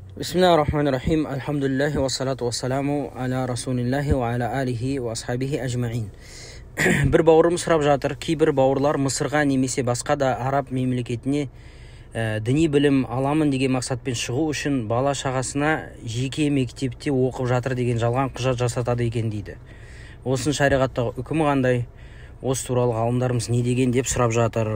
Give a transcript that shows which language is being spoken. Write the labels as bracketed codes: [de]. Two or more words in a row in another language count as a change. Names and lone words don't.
[ar] بسم الله الرحمن الرحيم. الحمد لله والصلاة والسلام على رسول الله وعلى آله وأصحابه أجمعين. [kk] Бір бауырым сұрап жатыр, кейбір бауырлар Мысырға немесе басқа да араб мемлекетіне діни білім аламын деген мақсатпен шығу үшін бала шағасына жеке мектепте оқып жатыр деген жалған құжат жасатады екен дейді. Осының шариғаттағы үкімі қандай? Осы туралы ғалымдарымыз не деген деп сұрап жатыр.